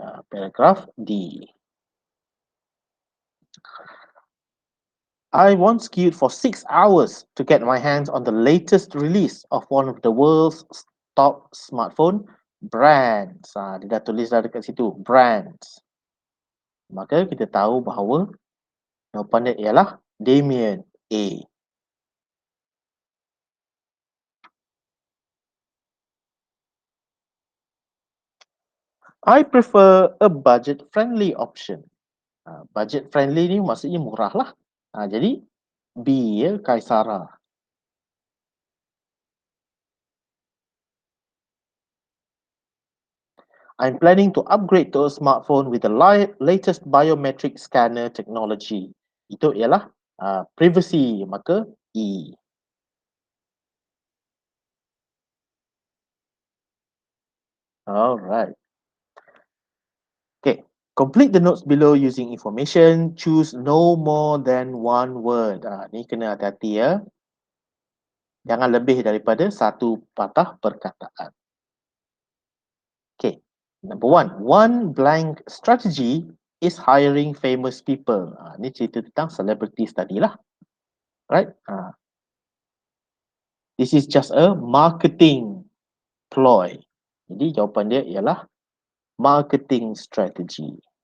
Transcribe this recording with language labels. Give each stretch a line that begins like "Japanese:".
English: Paragraph D. I once queued for 6 hours to get my hands on the latest release of one of the world's top smartphone brands.
Malay: Dia dah tulis dah dekat situ, brands. Maka kita tahu bahawa jawapan dia ialah Damien A.
English: I prefer a budget-friendly option. Budget-friendly
Malay: ni maksudnya murah lah. Jadi B ya, Kaisara.
English: I'm planning to upgrade to a smartphone with the latest biometric scanner technology.
Malay: Itu ialah privacy, maka E.
English: Alright. Okay. Complete the notes below using information. Choose no more than one word.
Malay: Ni kena hati-hati ya. Jangan lebih daripada satu patah perkataan. Okay.
English: Number one blank strategy is hiring famous people.
Malay: Ni cerita tentang celebrities tadi lah. Right?
English: This is just a marketing ploy.
Malay: Jadi jawapan dia ialah marketing strategy.